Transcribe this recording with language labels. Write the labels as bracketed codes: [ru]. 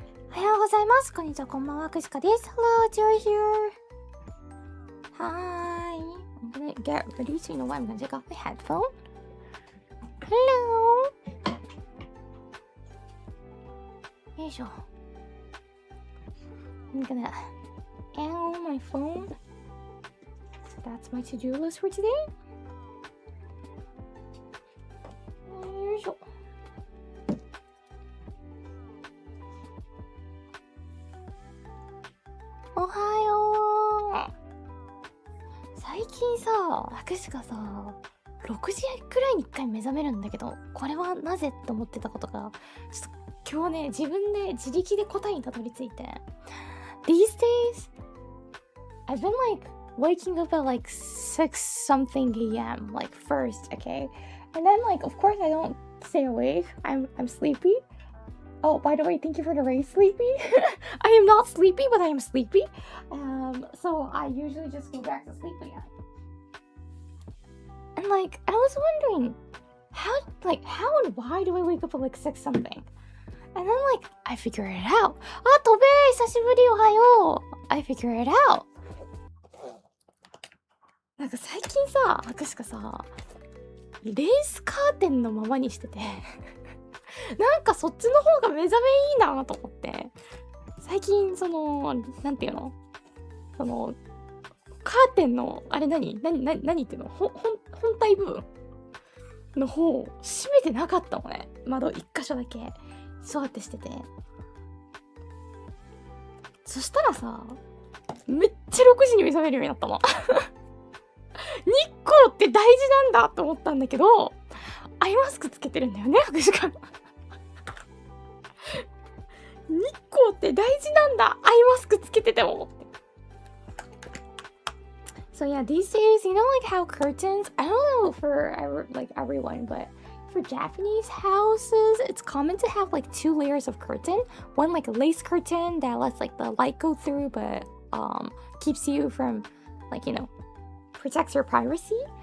[ja] おはようございます。こんにちは、こんばんは、くしかです。 [en] Hello, it's your here. Hi. I'm gonna get ready, so you know what? I'm gonna take off my headphone. Hello. [ja] よいしょ。 [en] I'm gonna angle my phone. So that's my to-do list for today. [ja] よいしょ。おはよう。最近さ、くしかさ、6時くらいに1回目覚めるんだけど、これはなぜって思ってたことが、ちょっと今日ね、自分で自力で答えにたどり着いて。 [en] These days, I've been like waking up at like 6 something a.m. like first, okay? And then like, of course I don't stay awake. I'm sleepy. Oh, by the way, thank you for the raise, sleepy. I am not sleepy, but I am sleepy. So I usually just go back to sleep again. And like, I was wondering, how and why do I wake up at like 6 something? And then like, I figure it out. [ja] Ah, Tobe, 久しぶり、おはよう。 [en] I figure it out. [ja] なんか最近さ、くしかさ、レースカーテンのままにしてて。なんかそっちの方が目覚めいいなと思って。最近その、なんていうの？その、カーテンの、あれ何っていうの？本体部分の方を閉めてなかったのね。窓一箇所だけ。そうやってしてて。そしたらさ、めっちゃ6時に目覚めるようになったの。日光って大事なんだと思ったんだけど、アイマスクつけてるんだよね、博士が。日光って大事なんだ、アイマスクつけてても。 [en] So yeah, these days, you know like how curtains, I don't know for like everyone, but for Japanese houses, it's common to have like 2 layers of curtain. One like a lace curtain that lets like the light go through, but keeps you from like, you know, protects your privacy.